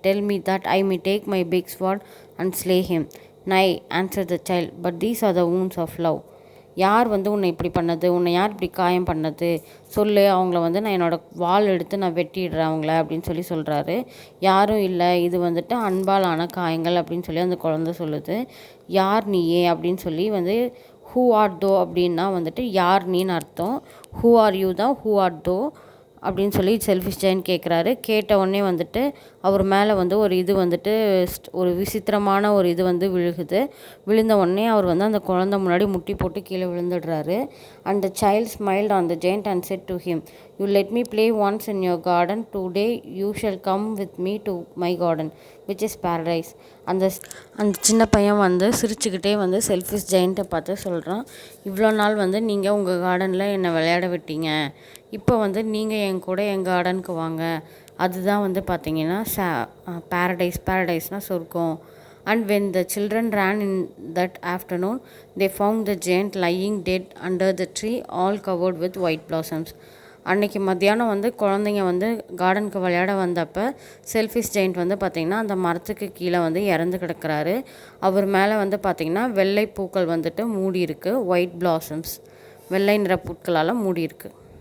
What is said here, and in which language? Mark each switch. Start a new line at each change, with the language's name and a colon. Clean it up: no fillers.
English: Tell me that I may take my big sword and slay him. Nay, answered the child, but these are the wounds of love.
Tamil: யார் வந்து உன்னை இப்படி பண்ணது, உன்னை யார் இப்படி காயம் பண்ணது சொல்லு, அவங்கள வந்து நான் என்னோடய வாள் எடுத்து நான் வெட்டிடுறேன் அவங்கள அப்படின்னு சொல்லி சொல்கிறாரு. யாரும் இல்லை, இது வந்துட்டு அன்பாலான காயங்கள் அப்படின்னு சொல்லி அந்த குழந்தை சொல்லுது. யார் நீயே அப்படின்னு சொல்லி வந்து
English: who are thou
Tamil: அப்படின்னா வந்துட்டு யார் நீன்னு அர்த்தம்.
English: who are you
Tamil: தான்
English: who are thou
Tamil: அப்படின்னு சொல்லி செல்ஃபிஷ் ஜெயண்ட் கேட்குறாரு. கேட்ட உடனே வந்துட்டு அவர் மேலே வந்து ஒரு இது வந்துட்டு ஒரு விசித்திரமான ஒரு இது வந்து விழுகுது. விழுந்த உடனே அவர் வந்து அந்த குழந்தை முன்னாடி முட்டி போட்டு கீழே விழுந்துடுறாரு.
English: And the child smiled on the giant and said to him, you let me play once in your garden, today you shall come with me to my garden which is paradise.
Tamil: அந்த அந்த சின்ன பையன் வந்து சிரிச்சுக்கிட்டே வந்து selfish ஜெயண்ட்டை பார்த்து சொல்கிறான், இவ்வளோ நாள் வந்து நீங்கள் உங்கள் கார்டனில் என்னை விளையாட விட்டீங்க, இப்போ வந்து நீங்கள் என் கூட என் கார்டனுக்கு வாங்க, அதுதான் வந்து பார்த்தீங்கன்னா பேரடைஸ்னால் சொர்க்கம்.
English: And when the children ran in that afternoon, they found the giant lying dead under the tree, all covered with white blossoms.
Tamil: அன்றைக்கி மத்தியானம் வந்து குழந்தைங்க வந்து கார்டனுக்கு விளையாட வந்தப்போ செல்ஃபிஷ் ஜெயண்ட் வந்து பார்த்திங்கன்னா அந்த மரத்துக்கு கீழே வந்து இறந்து கிடக்கிறாரு. அவர் மேலே வந்து பார்த்திங்கன்னா வெள்ளை பூக்கள் வந்துட்டு மூடி இருக்குது,
English: white blossoms,
Tamil: வெள்ளை நிற பூக்களால் மூடி இருக்குது.